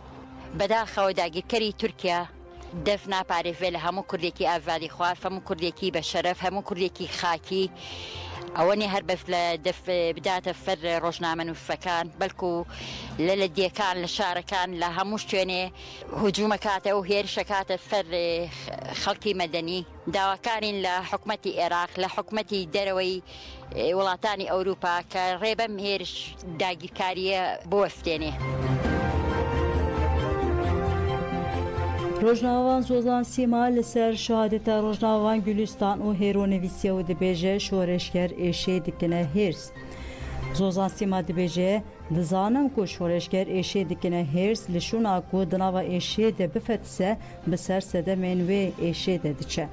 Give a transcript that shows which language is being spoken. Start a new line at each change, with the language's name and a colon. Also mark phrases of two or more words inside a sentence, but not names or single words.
Central Kurdish: بەداخەوە داگیرکەری تورکیا دەف ناپارێزێ لە هەموو کوردێکی ئازادی خوار هەموو کوردێکی بە شەرەف هەموو کوردێکی خاکی ئەوە نێ هەر بەس لە دەف بداتە فەر ڕۆژنامە نووسەکان بەڵکو لە لەدیەکان لە شارەکان لە هەموو شوێنێ هجوومەکاتە و هێرشەکاتە فەر خەڵکی مەدەنی داواکارین لە حکومەتی عێراق لە حکومەتی دەرەوەی وڵاتانی ئەوروپا کە ڕێبەم هێرش داگیرکاریە بۆ وەستێنێ.
Kurdish: Rojnavan Zozan Sîma li ser şehadeta Rojnavan Gülistan û Hêronivîsiya û dibêje şoreşger êşê dikine hêrs. Zozan Sîma dibêje dizanim ku şoreşger êşê dikine hêrs li şûna ku di nava êşê de bifetise bi ser sedemên wê êşê de diçe.